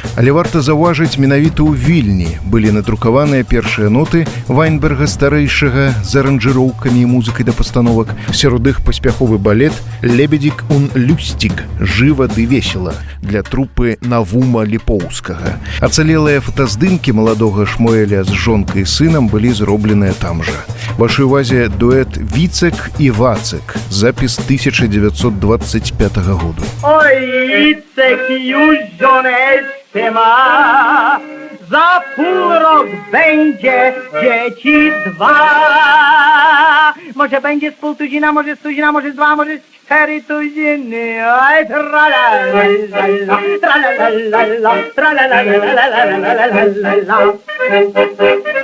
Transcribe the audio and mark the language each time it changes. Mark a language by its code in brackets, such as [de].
[be] Але варта заўважыць, менавіта ў Вільні былі надрукаваныя першыя ноты Вайнберга старэйшага з аранжыроўкамі і музыкай да пастановак. Сярод іх паспяховы балет «Лебедзік ун Люсцік» «Жыва ды весела» для трупы Навума Ліпоўскага. Ацалелыя фотаздымкі маладога Шмуэля з жонкай і сынам былі зробленыя там жа. Вашай увазе дуэт «Віцек» і «Вацек», запіс 1925 году. [pl] Oj, Wicek już żoneczkę ma, za pół rok będzie dzieci 2. Może będzie z pół tuzina, może z tuzina, może z 2, może z 4 tuziny. Oj, tralalala, tralalala, tralalala.